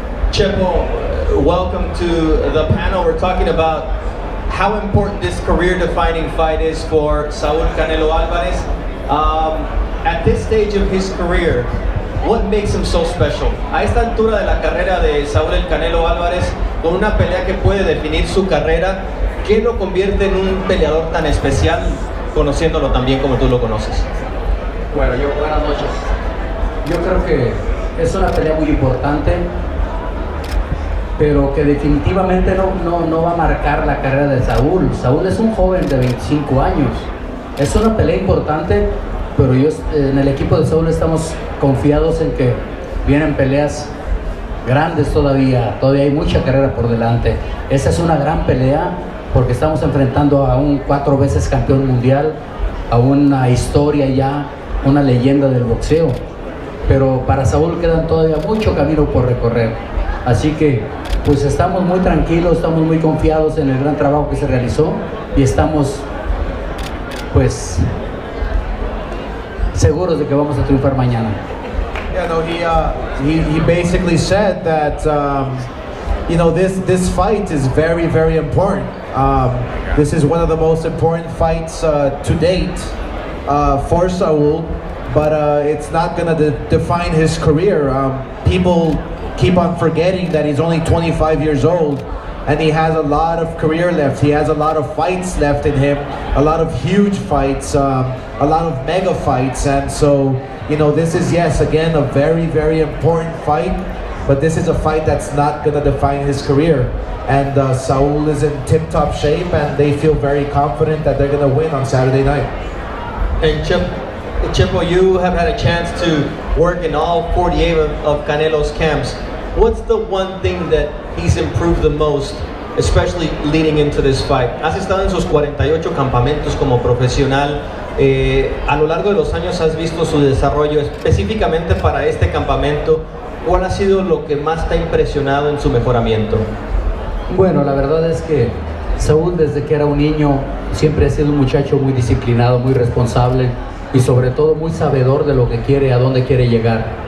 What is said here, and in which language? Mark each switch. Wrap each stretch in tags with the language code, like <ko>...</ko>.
<en>Chepo, welcome to the panel. We're talking about how important this career-defining fight is for Saúl Canelo Álvarez. At this stage of his career, what makes him so special?</en> <es>A esta altura de la carrera de Saúl el Canelo Álvarez, con una pelea que puede definir su carrera, ¿qué lo convierte en un peleador tan especial, conociéndolo tan bien como tú lo conoces? Bueno, buenas noches. Yo creo que es una pelea muy importante, pero que definitivamente no va a marcar la carrera de Saúl. Saúl es un joven de 25 años. Es una pelea importante, pero en el equipo de Saúl estamos confiados en que vienen peleas grandes todavía hay mucha carrera por delante. Esa es una gran pelea porque estamos enfrentando a un 4 veces campeón mundial, a una historia ya, una leyenda del boxeo. Pero para Saúl quedan todavía mucho camino por recorrer. Así que pues estamos muy tranquilos, estamos muy confiados en el gran trabajo que se realizó y estamos pues seguros de que vamos a triunfar mañana.</es> <en>Yeah, no, he basically said that you know, this fight is very, very important. This is one of the most important fights to date for Saúl, but it's not going to define his career. People keep on forgetting that he's only 25 years old and he has a lot of career left. He has a lot of fights left in him, a lot of huge fights, a lot of mega fights. And so, you know, this is, yes, again, a very, very important fight, but this is a fight that's not going to define his career. And Saúl is in tip-top shape and they feel very confident that they're going to win on Saturday night. And Chepo, you have had a chance to work in all 48 of Canelo's camps. What's the one thing that he's improved the most, especially leading into this fight?</en> <es>Has estado en sus 48 campamentos como profesional. A lo largo de los años has visto su desarrollo específicamente para este campamento. ¿Cuál ha sido lo que más te ha impresionado en su mejoramiento? Bueno, la verdad es que Saúl desde que era un niño siempre ha sido un muchacho muy disciplinado, muy responsable y sobre todo muy sabedor de lo que quiere, a dónde quiere llegar.</es>